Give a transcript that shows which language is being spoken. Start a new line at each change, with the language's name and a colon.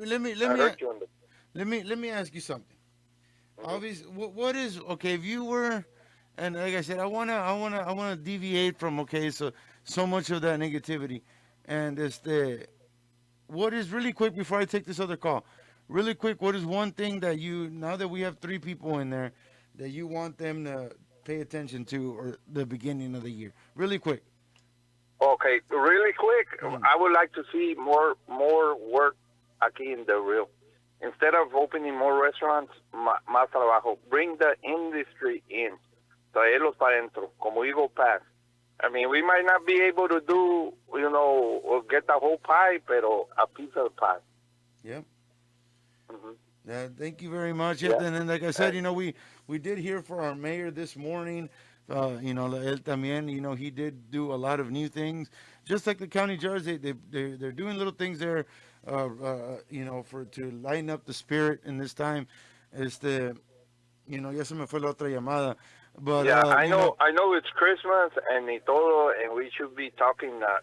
English: Let me ask you something. Obviously, what is okay if you were, and like I said, I wanna deviate from so much of that negativity, and what is really quick before I take this other call, really quick, what is one thing that now that we have 3 people in there, that you want them to pay attention to or the beginning of the year, really quick? Okay, really quick, I would like to see more work aquí in Del Rio. Instead of opening more restaurants,
Spanish: más trabajo.
English: Bring the industry in.
Spanish: Traerlos para adentro, como Eagle Pass.
English: I mean, we might not be able to do, or get the whole pie, pero a piece of the pie. Yeah. Thank you very much. Yeah. And then, like I said, we did hear from our mayor this morning.
Spanish: Él también,
English: he did do a lot of new things, just like the county jars. They're doing little things there, to lighten up the spirit in this time.
Spanish: Ya se me fue la otra llamada.
English: But yeah, I know it's Christmas and todo, and we should be talking.